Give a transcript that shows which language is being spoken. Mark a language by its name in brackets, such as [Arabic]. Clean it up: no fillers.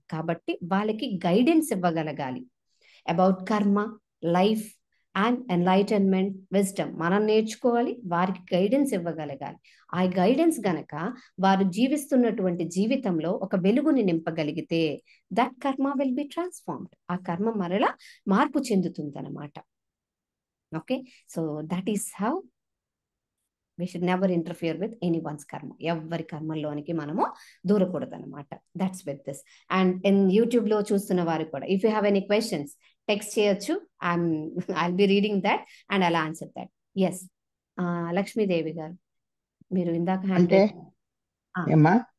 [Telugu] కాబట్టి వాళ్ళకి guidance ఇవ్వగలగాలి [English] about karma, life and enlightenment, wisdom [Telugu] మనం నేర్చుకోవాలి. వారికి గైడెన్స్ ఇవ్వగలగాలి. ఆ గైడెన్స్ గనక వారు జీవిస్తున్నటువంటి జీవితంలో ఒక వెలుగుని నింపగలిగితే [English] That karma will be transformed. [Telugu] ఆ కర్మ మరలా మార్పు చెందుతుంది అన్నమాట. [English] Okay, so that is how we should never interfere with anyone's karma. [Telugu] ఎవరి కర్మల్లోనికి మనము దూరకూడదు అనమాట. [English] That's with this. And in YouTube [Telugu] లో చూస్తున్న వారు కూడా, [English] if you have any questions text [Telugu] చేయొచ్చు. [English] I'll be reading that and I'll answer that. Yes, Lakshmidevi garu, [Telugu] మీరు ఇందాక హ్యాండ్ అంటే ఏమ్మా